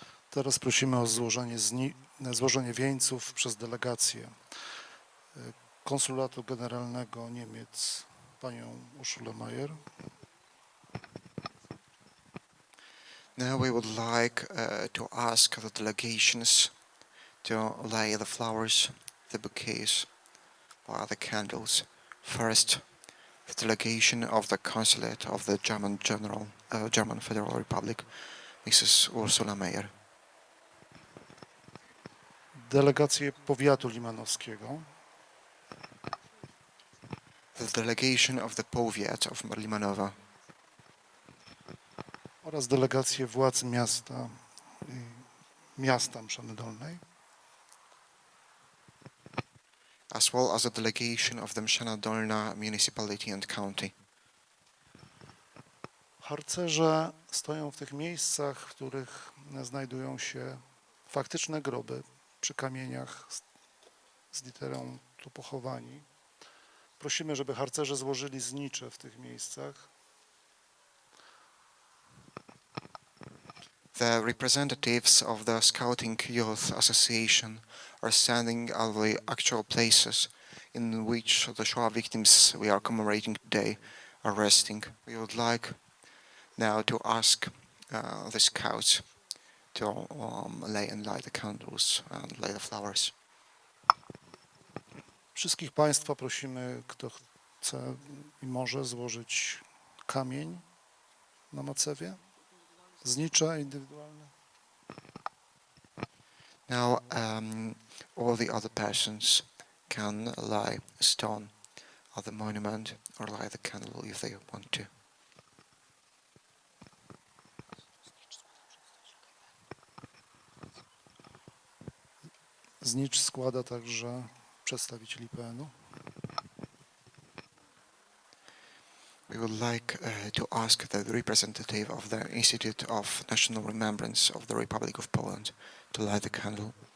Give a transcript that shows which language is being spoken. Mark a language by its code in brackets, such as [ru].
[pl] Teraz prosimy o złożenie wieńców przez delegację Konsulatu Generalnego Niemiec, panią Urszulę Mayer. [en] Now we would like to ask the delegations to lay the flowers, the bouquets, or the candles. First, the delegation of the Consulate of the German Federal Republic, Mrs. Ursula Mayer. [pl] Delegację Powiatu Limanowskiego. [en] The delegation of the Powiat of Limanowa. [pl] Oraz delegację władz miasta Mszany Dolnej. [en] As well as a delegation of the Mszana Dolna municipality and county. [pl] Harcerze stoją w tych miejscach, w których znajdują się faktyczne groby przy kamieniach z literą tu pochowani. Prosimy, żeby harcerze złożyli znicze w tych miejscach. [en] The representatives of the Scouting Youth Association are standing at the actual places in which the Shoah victims we are commemorating today are resting. We would like now to ask the scouts to light the candles and lay the flowers. [pl] Wszystkich Państwa prosimy, kto chce i może złożyć kamień na macewie, znicze indywidualne. [en] Now all the other persons can lay a stone at the monument or light the candle if they want to. [pl] Znicz składa także przedstawiciel IPN-u. [en] We would like to ask the representative of the Institute of National Remembrance of the Republic of Poland to light the candle.